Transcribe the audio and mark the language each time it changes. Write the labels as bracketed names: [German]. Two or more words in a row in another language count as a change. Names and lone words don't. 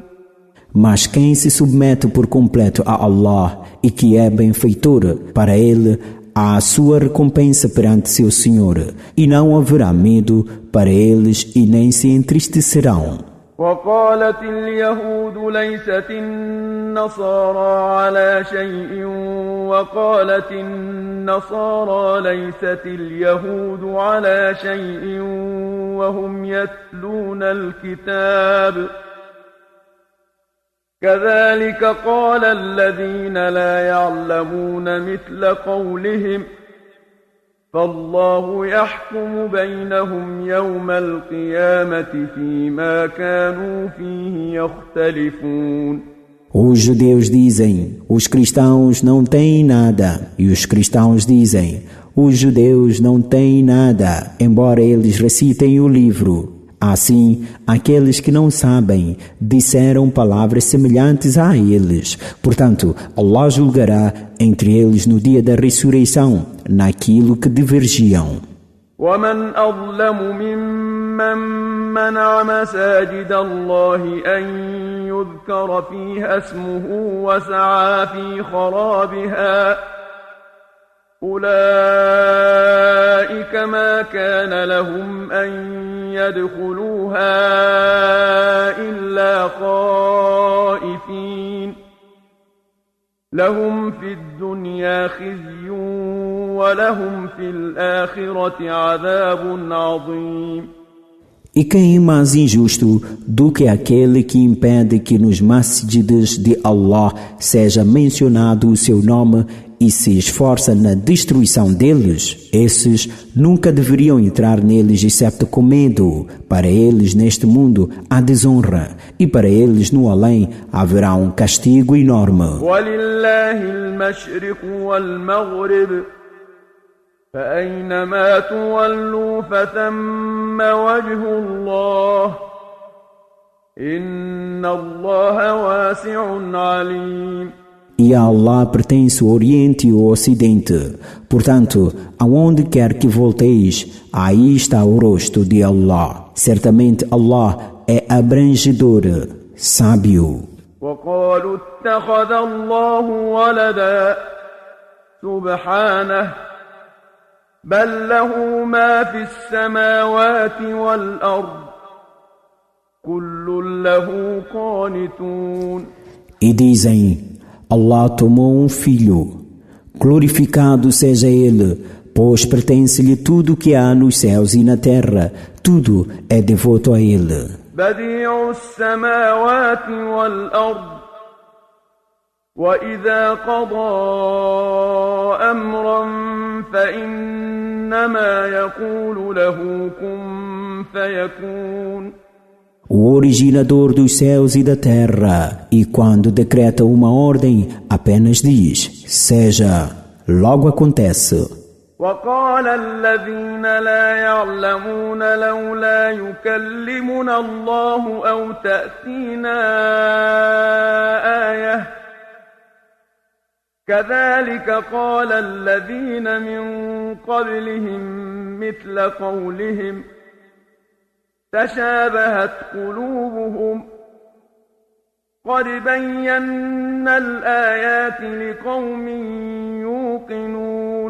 [Portuguese] Mas quem se submete por completo a Allah e que é benfeitor, para ele há a sua recompensa perante seu Senhor, e não haverá medo para eles e nem se entristecerão. [Arabic] وقالت اليهود ليست النصارى على شيء وقالت النصارى ليست اليهود على شيء وهم يتلون الكتاب كذلك قال الذين لا يعلمون مثل قولهم فالله يحكم بينهم يوم القيامة فيما كانوا فيه يختلفون. [Portuguese] Os judeus dizem, os cristãos não têm nada. E os cristãos dizem, os judeus não têm nada, embora eles recitem o livro. Assim, aqueles que não sabem disseram palavras semelhantes a eles. Portanto, Allah julgará entre eles no dia da ressurreição, naquilo que divergiam. [Arabic] ومن أظلم ممن منع مساجد الله أن يذكر فيها اسمه وسعى في خرابها أولئك ما كان لهم أن يدخلوها إلا خائفين لهم في الدنيا خزي ولهم في الآخرة عذاب عظيم. [Portuguese] E quem é mais injusto do que aquele que impede que nos masjides de Allah seja mencionado o seu nome e se esforça na destruição deles? Esses nunca deveriam entrar neles exceto com medo. Para eles neste mundo há desonra e para eles no além haverá um castigo enorme. [Arabic] فأينما تولوا فثم وجه الله إن الله واسع عليم. [Portuguese] E a Allah pertence o Oriente e o Ocidente. Portanto, aonde quer que volteis, aí está o rosto de Allah. Certamente Allah é abrangedor, sábio. [Arabic] وقالوا اتخذ الله ولدا سبحانه بل له ما في السماوات والأرض كل له قانتون. [Portuguese] E dizem, Allah tomou um filho, glorificado seja ele, pois pertence-lhe tudo que há nos céus e na terra, tudo é devoto a ele. [Arabic] بديع السماوات والأرض وإذا قضى أمرا فإنما يقول له كن فيكون. [Portuguese] O originador dos céus e da terra, e quando decreta uma ordem, apenas diz, seja, logo acontece. [Arabic] وقال الذين لا يعلمون لولا يكلمنا الله أو تأتينا آية كذلك قال الذين من قبلهم مثل قولهم تشابهت قلوبهم قد بينا الآيات لقوم يوقنون.